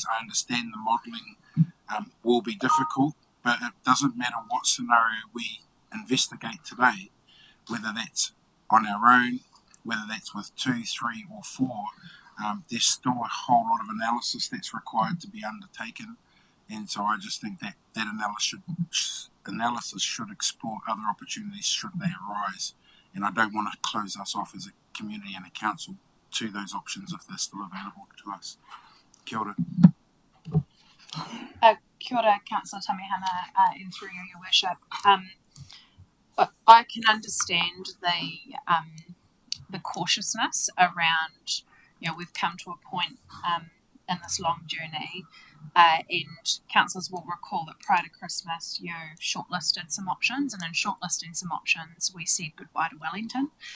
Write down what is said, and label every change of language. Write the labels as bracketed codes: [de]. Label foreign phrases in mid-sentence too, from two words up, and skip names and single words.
[en] I understand the modelling will be difficult, but it doesn't matter what scenario we investigate today, whether that's on our own, whether that's with 2, 3 or 4, there's still a whole lot of analysis that's required to be undertaken. And so I just think that analysis should explore other opportunities should they arise. And I don't want to close us off as a community and a council to those options if they're still available to us. [mi] Kia ora. Kia ora, Councillor Tamihana, [en] and through you, Your Worship. I can understand the cautiousness around, we've come to a point in this long journey, and councillors will recall that prior to Christmas, you shortlisted some options, and in shortlisting some options, we said goodbye to Wellington.